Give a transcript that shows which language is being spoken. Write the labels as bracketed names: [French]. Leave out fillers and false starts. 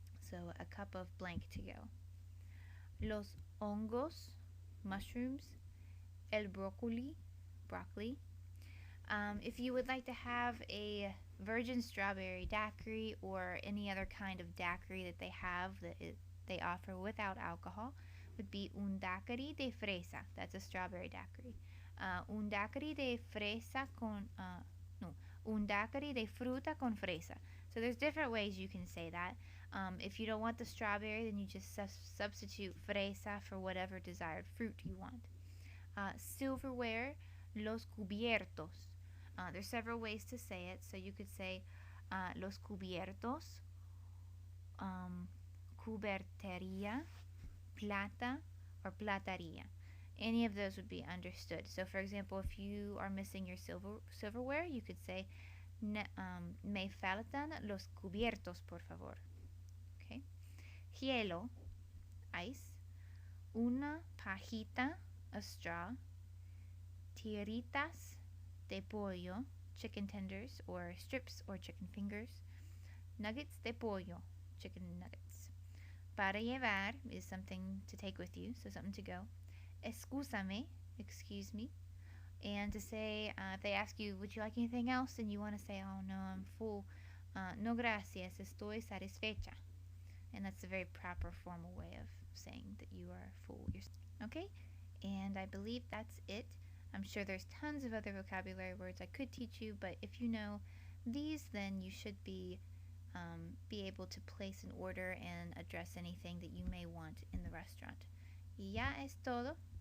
[English] So a cup of blank to go. Los hongos, mushrooms, el broccoli. If you would like to have a virgin strawberry daiquiri or any other kind of daiquiri that they have they offer without alcohol, would be un daiquiri de fresa. That's a strawberry daiquiri. [Spanish] Un daiquiri de fresa con un daiquiri de fruta con fresa. [English] So there's different ways you can say that. If you don't want the strawberry, then you just substitute fresa for whatever desired fruit you want. Silverware, los cubiertos. There's several ways to say it. So you could say los cubiertos, cuberteria, plata, or plataria. Any of those would be understood. So for example, if you are missing your silverware, you could say me faltan los cubiertos, por favor. Okay. Hielo, ice. Una pajita, a straw. Tiritas de pollo, chicken tenders or strips or chicken fingers. Nuggets de pollo, chicken nuggets. Para llevar is something to take with you, so something to go. Excúsame, excuse me. And to say, if they ask you, would you like anything else? And you want to say, oh no, I'm full. [Spanish] No gracias, estoy satisfecha. [English] And that's a very proper formal way of saying that you are full. Okay? And I believe that's it. I'm sure there's tons of other vocabulary words I could teach you, but if you know these, then you should be able to place an order and address anything that you may want in the restaurant. Y ya es todo.